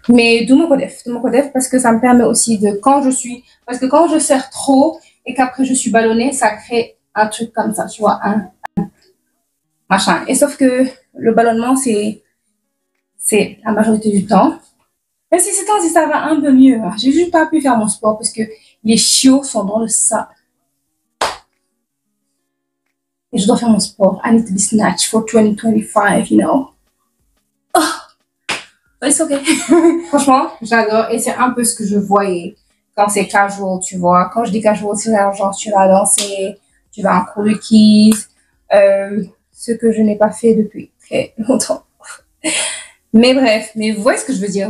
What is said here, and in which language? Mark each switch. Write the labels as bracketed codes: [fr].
[fr] Mais de mon codef, parce que ça me permet aussi parce que quand je serre trop et qu'après je suis ballonnée, ça crée un truc comme ça, tu vois, un machin. Et sauf que le ballonnement, c'est la majorité du temps. Même si ces temps-ci, ça va un peu mieux. J'ai juste pas pu faire mon sport parce que les chiots sont dans le sable. Et je dois faire mon sport. [en] I need to be snatched for 2025, you know. Oh, but it's okay. [fr] Franchement, j'adore. Et c'est un peu ce que je voyais quand c'est casual, tu vois. Quand je dis casual, c'est genre tu vas danser, tu vas en cours de kids. Ce que je n'ai pas fait depuis très longtemps. Mais bref, mais vous voyez ce que je veux dire.